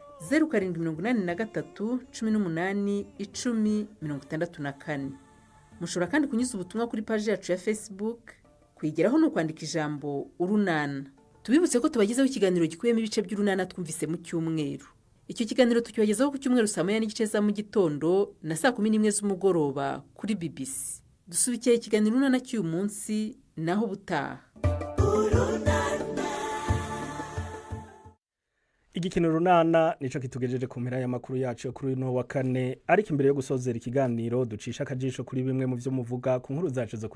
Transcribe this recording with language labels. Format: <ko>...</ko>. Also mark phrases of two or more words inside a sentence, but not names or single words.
<rw>0783181064 mushobora kandi kunyuza ubutumwa kuri paji yacu ya Facebook kuyigeraho ni ukwandika ijambo urunana tubibutse ko tubagezaho ikiganiro gikubiyemo ibice by'urunana twumvise mu cyumweru icyo kiganiro tukibagezaho ku cyumweru saa 9:30 za mu gitondo na saa 11 z'umugoroba kuri BBC dusubikiye ikiganiro urunana cy'uyu munsi naho butaha</rw> <rn>igikino runana nico kitugejeje ku mpera y'amakuru yacu yo kuri no wa kane ariko imbere yo gusozera ikiganiro ducisha akajisho kuri bimwe mu byo muvuga ku nkuru zacu zo</rn>